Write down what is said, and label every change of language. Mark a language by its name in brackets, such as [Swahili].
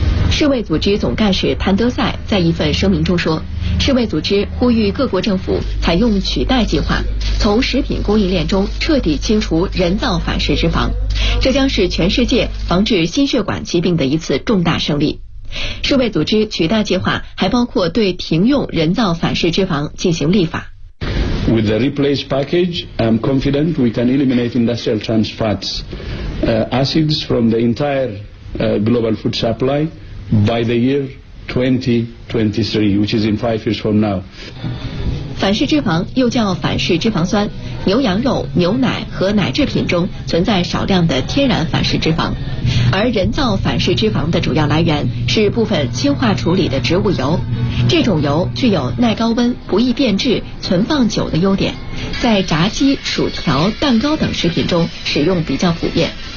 [Chinese] 世卫组织总干事谭德赛在一份声明中说，世卫组织呼吁各国政府采用取代计划，从食品供应链中彻底清除人造反式脂肪，这将是全世界防治心血管疾病的一次重大胜利。世卫组织取代计划还包括对停用人造反式脂肪进行立法。 [English] With the replace package, I'm confident we can eliminate industrial trans fats, acids from the entire, global food supply. By the year 2023, which is in 5 years from now. [Chinese] 反式脂肪又叫反式脂肪酸，牛羊肉、牛奶和奶制品中存在少量的天然反式脂肪，而人造反式脂肪的主要来源是部分氢化处理的植物油。这种油具有耐高温、不易变质、存放久的优点，在炸鸡、薯条、蛋糕等食品中使用比较普遍。